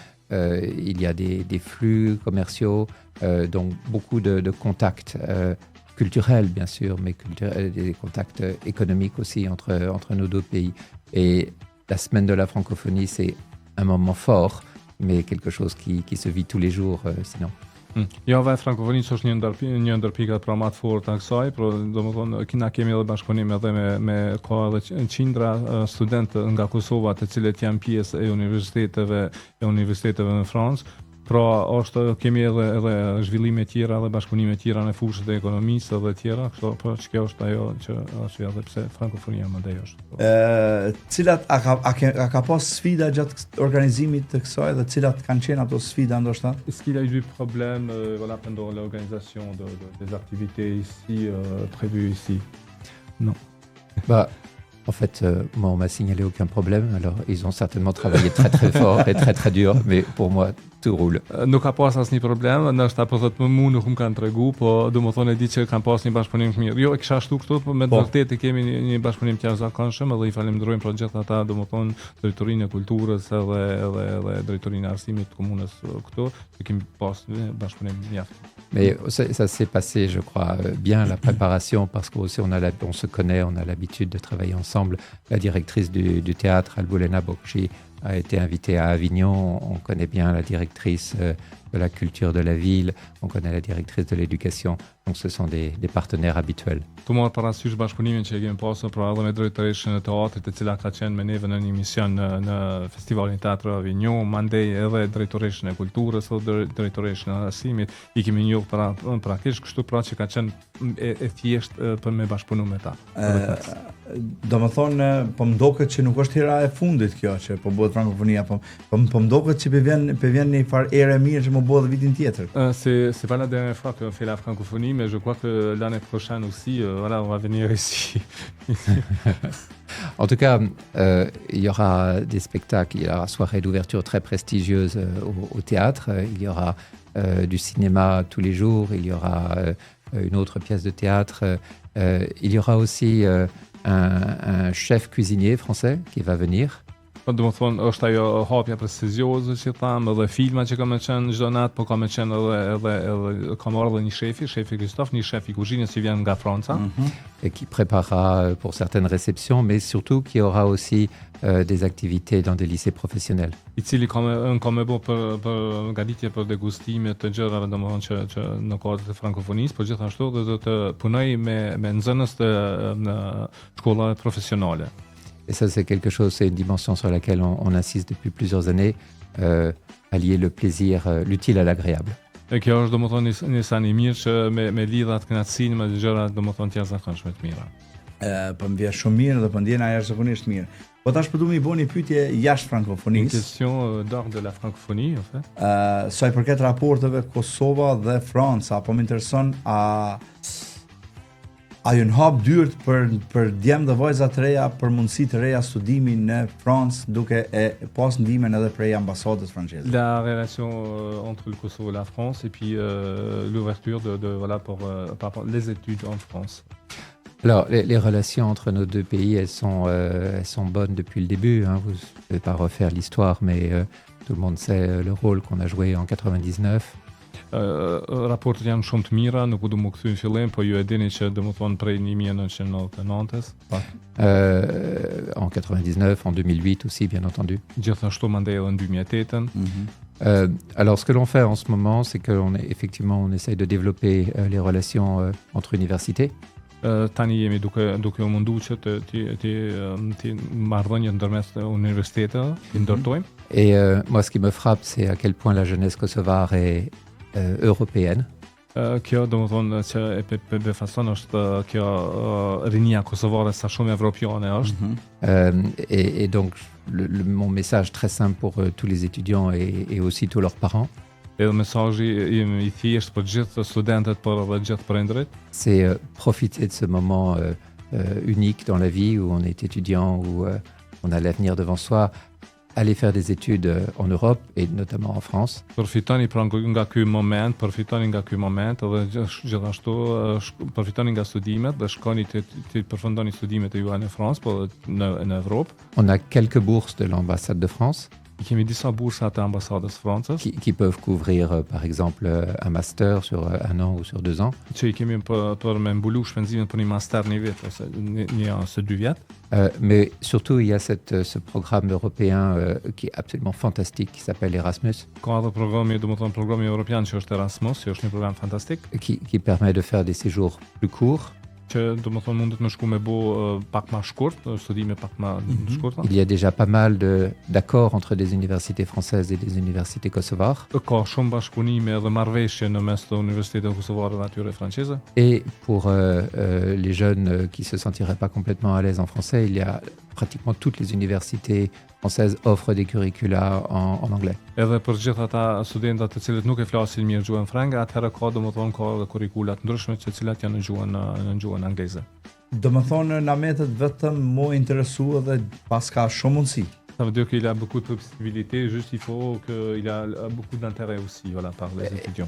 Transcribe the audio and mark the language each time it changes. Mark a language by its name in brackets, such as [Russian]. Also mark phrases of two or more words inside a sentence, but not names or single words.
[French] Il y a des flux commerciaux, donc beaucoup de contacts culturels bien sûr, mais des contacts économiques aussi entre nos deux pays. Et la semaine de la francophonie, c'est un moment fort, mais quelque chose qui se vit tous les jours sinon. [Albanian] Java e Frankofonisë është një ndër pikat pra më të forta kësaj, por domethënë na kemi edhe bashkëpunim edhe me ka edhe qindra studentë nga Kosova, të cilët janë pjesë e universiteteve në Francë. Pra kemi edhe zhvillime tjera dhe bashkëpunime tjera në fushët e ekonomisë dhe tjera, kështu po kjo është ajo që është edhe pse frankofonia më dej është. Cilat a ka pas sfida gjatë organizimit të kësaj dhe cilat kanë qenë ato sfida ndoshta? [French] Est-ce qu'il y a eu des problèmes voilà, pendant l'organisation des activités ici, prévues ici? Non. Bah, en fait, moi, on m'a signalé aucun problème. Alors, ils ont certainement travaillé très, très fort et très, très dur. Mais pour moi, tout roule. [Albanian] Nuk ka pas asnjë problem, ndoshta po thotë mua nuk më kanë tregu, po domethënë e di që kanë pas një bashkëpunim të mirë. Jo, e kisha ashtu këtu, por me të vërtetë kemi një bashkëpunim të jashtëzakonshëm dhe i falenderojmë për gjithë ata, domethënë drejtorinë e kulturës edhe drejtorinë e arsimit të komunës këtu, që kemi pas një bashkëpunim mjaft. [French] Mais ça s'est passé, je crois, bien la préparation parce qu'aussi on se connaît, on a l'habitude de travailler ensemble. La directrice du théâtre, Alboulena Bokchi, a été invitée à Avignon. On connaît bien la directrice de la culture de la ville, on connaît la directrice de l'éducation. Donc ce sont des partenaires habituels. [Albanian] Të marrë parasysh bashkëpunimin që e kemi pasur pra edhe me drejtoreshën e teatrit, e cila ka qenë me neve në një mision në Festivalin Teatri Avignon, mandej edhe drejtoreshën e kulturës dhe drejtoreshën e arsimit, i kemi njohur praktikisht, kështu pra që ka qenë e thjeshtë për me bashkëpunu me ta. Do më thonë, po më doket që nuk është hera e fundit kjo që po bëhet frankofonia, po më doket që pe vjen një farë ere mirë që më bëhet vitin tjetër. [French] C'est pas la dernière fois qu'on fait la francophonie, mais je crois que l'année prochaine aussi, voilà, on va venir ici. En tout cas, il y aura des spectacles, il y aura soirée d'ouverture très prestigieuse au théâtre, il y aura du cinéma tous les jours, il y aura une autre pièce de théâtre, il y aura aussi un chef cuisinier français qui va venir. [Albanian] Do më thonë, është ajo hapja prestigjioze që thamë, edhe filma që ka me qenë çdo natë, po ka me qenë edhe ka marrë edhe një shefi Christophe, një shef i kuzhinës që vjen nga Franca. [French] Et qui préparera pour certaines réceptions, mais surtout qui aura aussi des activités dans des lycées professionnels. [Albanian] I cili ka me bo për ngaditje për degustime të gjërave domethënë që në kohët e frankofonisë, por gjithashtu do të punoj me nxënës të në shkolla profesionale. [French] Et ça, c'est quelque chose, c'est une dimension sur laquelle on insiste depuis plusieurs années, allier le plaisir, l'utile à l'agréable. [Albanian] E kjo është domethënë një sani mirë që me lidhat kënaqësinë me gjëra domethënë të jashtëzakonshme të mira. Po më vjen shumë mirë dhe po ndjena jashtëzakonisht mirë. Po tash po duam i bëni një pyetje jashtë frankofonisë. [French] Une question d'art de la francophonie en fait. [Albanian] Sa i përket raporteve Kosova dhe Franca, po më intereson a ju në hap dyrt për djemë dhe vajza të reja për mundësi të reja studimi në Francë duke e pas ndihmën edhe prej ambasadës franceze? [French] La relation entre le Kosovo et la France et puis l'ouverture voilà pour les études en France. Alors, les relations entre nos deux pays, elles sont bonnes depuis le début. Hein. Vous ne pouvez pas refaire l'histoire, mais tout le monde sait le rôle qu'on a joué en 99. [Albanian] Raportet janë shumë të mira, nuk u du më kthy në fillim, po ju e dini që domethënë prej 1999-s. [French] En 99, en 2008 aussi, bien entendu. [Albanian] Gjithashtu mandej edhe në 2008-ën. [French] Alors, ce que l'on fait en ce moment, c'est qu'on on essaye de développer les relations entre universités. [Albanian] Tani jemi duke u mundu që të marrëdhëniet ndërmjet universiteteve i ndërtojmë. [French] Et moi, ce qui me frappe, c'est à quel point la jeunesse kosovare est européenne. [Albanian] Kjo domethënë që e befason është kjo rinia kosovare sa shumë evropiane është. [French] Et donc, mon message très simple pour tous les étudiants et aussi tous leurs parents. [Albanian] Edhe mesazhi i thjesht për gjithë studentët, por edhe gjithë prindërit. [French] C'est profiter de ce moment unique dans la vie où on est étudiant, où on a l'avenir devant soi. aller faire des études en Europe et notamment en France. [Albanian] Përfitoni pra nga ky moment, edhe gjithashtu përfitoni nga studimet dhe shkoni të përfundoni studimet e juaja në Francë, po në Evropë. [French] On a quelques bourses de l'ambassade de France. [Albanian] I kemi disa bursa të ambasadës Francës [French] qui peuvent couvrir par exemple un master sur 1 an ou sur 2 ans. [Albanian] që i kemi për me mbulu shpenzimet për një master një vit ose ose 2 vjet. [French] Mais surtout, il y a ce programme européen qui est absolument fantastique, qui s'appelle Erasmus. [Albanian] Ka edhe programi evropian që është Erasmus, që është një program fantastik. [French] Qui permet de faire des séjours plus courts. [Albanian] Që mundet me shku me bo pak ma shkurt, studime pak ma shkurta. [French] Il y a déjà pas mal d'accords entre des universités françaises et des universités kosovares. [Albanian] Ka shumë bashkëpunime dhe marrëveshje në mes të universiteteve kosovare dhe atyre franceze. [French] Et pour les jeunes qui se sentiraient pas complètement à l'aise en français, il y a pratiquement toutes les universités françaises offrent des curricula en anglais. [Albanian] Edhe për gjithë ata studentat të cilët nuk e flasin mirë gjuhën franga, atëherë ka ka kurrikula të ndryshme të cilat janë në gjuhën angleze. Domethënë na metet vetëm mu interesu dhe pas ka shumë mundësi. [French] Ça veut dire qu'il a beaucoup de possibilités, juste il faut qu'il a beaucoup d'intérêt aussi par les étudiants.